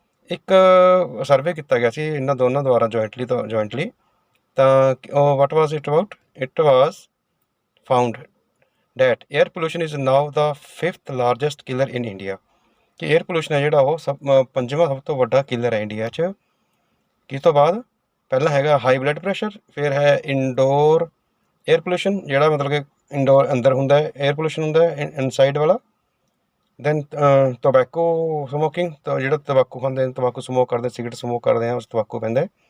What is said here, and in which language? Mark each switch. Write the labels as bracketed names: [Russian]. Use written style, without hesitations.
[Punjabi] ਇੱਕ ਸਰਵੇ ਕੀਤਾ ਗਿਆ ਸੀ ਇਹਨਾਂ ਦੋਨਾਂ ਦੁਆਰਾ ਜੁਆਇੰਟਲੀ ਤਾਂ [English] what was it about? It was found that air pollution is now the 5th largest killer in India. [Punjabi] ਕਿ 에ਅਰ ਪੋਲਿਊਸ਼ਨ ਹੈ ਜਿਹੜਾ ਉਹ ਪੰਜਵਾਂ ਸਭ ਤੋਂ ਵੱਡਾ ਕਿਲਰ ਹੈ ਇੰਡੀਆ 'ਚ। ਕਿਸ ਤੋਂ ਬਾਅਦ? ਪਹਿਲਾਂ ਹੈਗਾ ਹਾਈ ਬਲੱਡ ਪ੍ਰੈਸ਼ਰ, ਫਿਰ ਹੈ ਇਨਡੋਰ 에ਅਰ ਪੋਲਿਊਸ਼ਨ ਜਿਹੜਾ ਮਤਲਬ ਕਿ ਇਨਡੋਰ ਅੰਦਰ ਹੁੰਦਾ ਹੈ 에ਅਰ ਪੋਲਿਊਸ਼ਨ ਹੁੰਦਾ ਹੈ ਇਨਸਾਈਡ ਵਾਲਾ। [English] than tobacco smoking, [Punjabi] ਤਾਂ ਜਿਹੜਾ ਤੰਬਾਕੂ ਖਾਂਦੇ ਨੇ, ਤੰਬਾਕੂ ਸਮੋਕ ਕਰਦੇ, ਸਿਗਰਟ ਸਮੋਕ ਕਰਦੇ ਆ, ਉਸ ਤੰਬਾਕੂ ਪੈਂਦਾ।